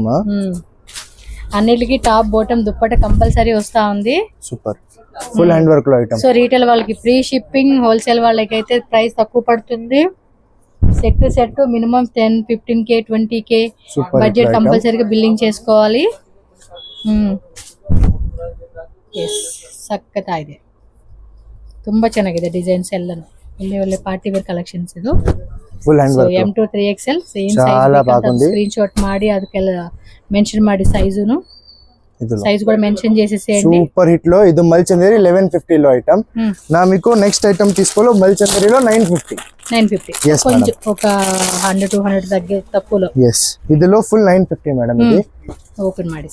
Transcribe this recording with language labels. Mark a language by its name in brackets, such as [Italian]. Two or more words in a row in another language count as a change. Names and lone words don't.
[Telugu] అన్నిటికి [English] top bottom [Telugu] దుప్పట కంపల్సరీ వస్తా ఉంది. [English] super full hand work [Telugu] లో ఐటమ్. సో రీటైల్ వాళ్ళకి [English] free shipping, [Telugu] హోల్సేల్ వాళ్ళకి అయితే ప్రైస్ తక్కువ పడుతుంది. [English] set minimum 10-15K 20K budget [Telugu] కంపల్సరీగా బిల్లింగ్ చేసుకోవాలి. [Kannada] ಎಸ್ ಸಖತ್ ಆಗಿದೆ, ತುಂಬಾ ಚೆನ್ನಾಗಿದೆ ಡಿಸೈನ್ಸ್ ಎಲ್ಲಾನು. ಇಲ್ಲಿ ಒಳ್ಳೆ [English] party wear collections [Kannada] ಇದು. [English] full hand work M to 3XL ಸೇಮ್ [Telugu] చాలా బాగుంది. [English] screen shot [Kannada] ಮಾಡಿ ಅದಕ್ಕೆಲ್ಲ ಮೆನ್ಷನ್ ಮಾಡಿ ಸೈಜುನು, [Telugu] సైజ్ కూడా మెన్షన్ చేసేసేయండి. [English] super hit [Telugu] లో ఇది మల్చందేరి 1150 లో ఐటమ్. నా మీకు [English] next item [Telugu] తీసుకోలో మల్చందేరిలో 950. [English] Yes, [Telugu] కొంచెం ఒక 100-200 దగ్గర తక్కువలో. ఎస్, ఇదిలో ఫుల్ 950 మేడం. ఇది [Kannada] ఓపెన్ ಮಾಡಿ